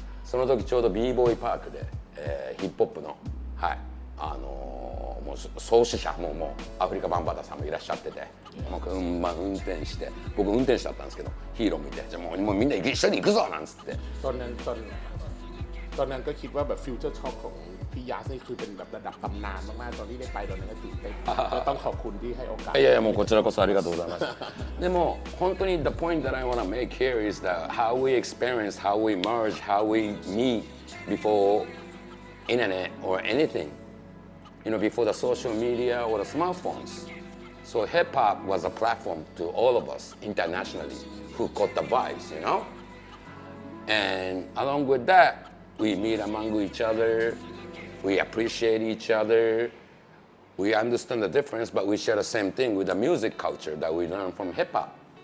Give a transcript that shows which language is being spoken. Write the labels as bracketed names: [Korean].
[Japanese] その時ちょうど B-BOY パークで、ヒップホップの、はい、もう創始者もうアフリカバンバタさんもいらっしゃってて、運転して、僕運転手だったんですけど、ヒーロー見て、じゃあもうみんな一緒に行くぞなんつって。 [Thai] ตอนนั้นก็คิดว่าแบบฟิวเจอร์ช็อคของพี่ยาสนี่คือเป็นแบบระดับตำนานมากๆตอนที่ได้ไปตอนนั้นก็ตื่นเต้นก็ต้องขอบคุณที่ให้โอกาส [Japanese] いやもうこちらこそありがとうございますでも本当に [English] the point that I want to make here is that how we experience, how we merge, how we meet before internet or anything, before the social media or the smartphones. So hip hop was a platform to all of us internationally who caught the vibes, and along with that, we meet among each other, we appreciate each other, we understand the difference, but we share the same thing with the music culture that we learned from hip hop.